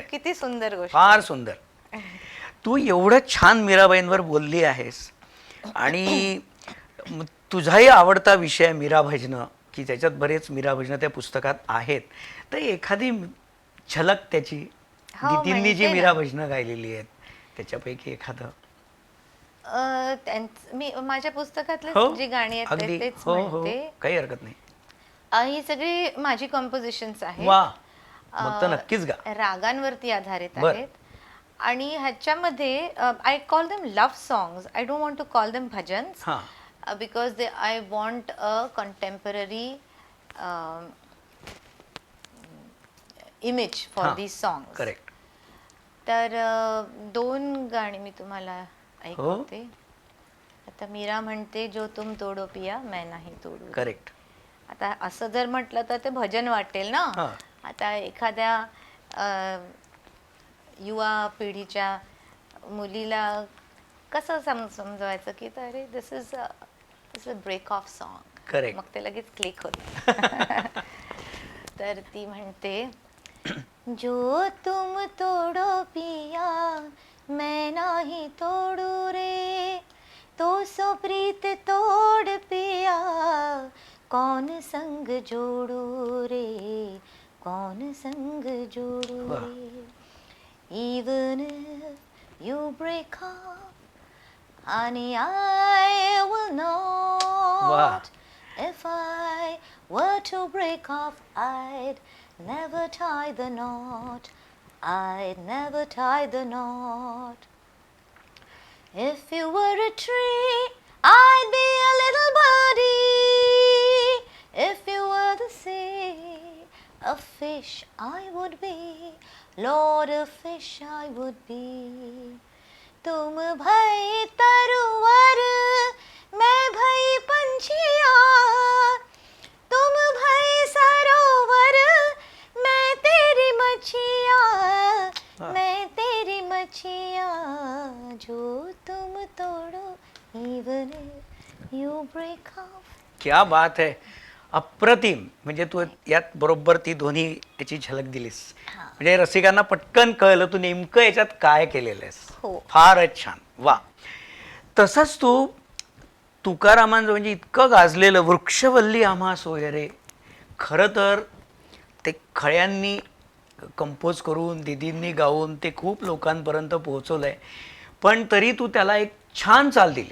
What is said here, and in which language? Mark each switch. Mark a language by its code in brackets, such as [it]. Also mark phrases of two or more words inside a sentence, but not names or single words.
[mr] किती सुंदर गोष्ट, फार सुंदर. तू एवढं छान मीराबाईंवर बोलली आहेस आणि तुझाही आवडता विषय मीरा भजनं, की त्याच्यात बरेच मीरा भजनं त्या पुस्तकात आहेत, तर एखादी झलक त्याची, नितीननी जी मीरा भजनं गायलेली आहेत त्याच्यापैकी एखादं. मी माझ्या पुस्तकातले जी गाणी आहेत तेच म्हणते, काही हरकत नाही. ही सगळी माझी कंपोजिशन्स आहेत. मग तर नक्कीच गा. रागांवरती आधारित आहेत आणि ह्याच्यामध्ये [en] I call them love songs. I don't want to call them bhajans because I want a contemporary image for these songs. [mr] करेक्ट. तर 2 गाणी मी तुम्हाला ऐकवते. आता मीरा म्हणते, [hi] जो तुम तोडो पिया मैं नाही तोडू. [mr] करेक्ट. आता असं जर म्हटलं तर ते भजन वाटेल ना. आता एखाद्या युवा पिढीच्या मुलीला कसं समजवायचं की अरे [en] this is a break of song. [mr] मग ते लगेच क्लिक होत. तर ती म्हणते, [hi] जो तुम तोडो पिया मैं नाही तोडू रे, तो सो प्रीत तोड पिया कौन संग जोडू रे, कौन संग जोडू रे. [en] Even if you break up, honey, I will not. If I were to break off, I'd never tie the knot. I'd never tie the knot. If you were a tree, I'd be a little birdie. If you were the sea, a fish I would be. Lord, a fish I would be. [hi] तुम भई तरुवर, मैं भई पंछिया. तुम भई सरोवर, मैं तेरी मछिया. मैं तेरी मछिया. जो तुम तोड़ो, [en] even if you break off. [hi] क्या बात है, [mr] अप्रतिम. म्हणजे तू यात बरोबर ती दोन्ही याची झलक दिलीस, म्हणजे रसिकांना पटकन कळलं तू नेमकं याच्यात काय केलेलं आहेस. फारच छान. वा. तसंच तू तुकारामांचं म्हणजे इतकं गाजलेलं वृक्षवल्ली आम्हा सोयरे, खरं तर ते खळ्यांनी कंपोज करून, दिदींनी गाऊन ते खूप लोकांपर्यंत पोहोचवलंय, पण तरी तू त्याला एक छान चाल दिली.